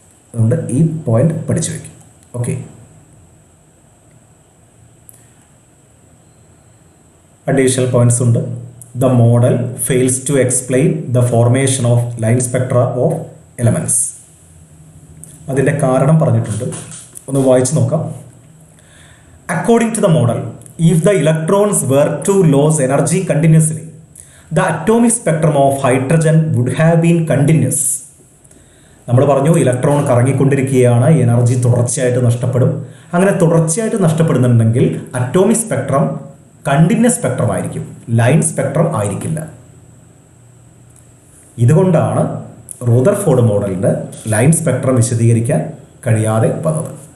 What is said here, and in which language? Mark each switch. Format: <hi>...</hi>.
<ml>അതുകൊണ്ട് ഈ പോയിന്റ് പഠിച്ചു വയ്ക്കും. ഓക്കെ, അഡീഷണൽ പോയിന്റ്സ് ഉണ്ട്.</ml> <en>The model fails to explain the formation of line spectra of elements.</en> <ml>അതിൻ്റെ കാരണം പറഞ്ഞിട്ടുണ്ട്. ഒന്ന് വായിച്ചു നോക്കാം.</ml> <en>According to the model, if the electrons were to lose energy continuously, the atomic spectrum of hydrogen would have been continuous.</en> <ml>നമ്മൾ പറഞ്ഞു electron കറങ്ങിക്കൊണ്ടിരിക്കുകയാണ്, energy തുടർച്ചയായിട്ട് നഷ്ടപ്പെടും. അങ്ങനെ തുടർച്ചയായിട്ട് നഷ്ടപ്പെടുന്നുണ്ടെങ്കിൽ അറ്റോമിക് സ്പെക്ട്രം കണ്ടിന്യൂസ് സ്പെക്ട്രം ആയിരിക്കും, ലൈൻ സ്പെക്ട്രം ആയിരിക്കില്ല. ഇതുകൊണ്ടാണ് റൂദർഫോർഡ് മോഡലിന് ലൈൻ സ്പെക്ട്രം വിശദീകരിക്കാൻ കഴിയാതെ വന്നത്.</ml>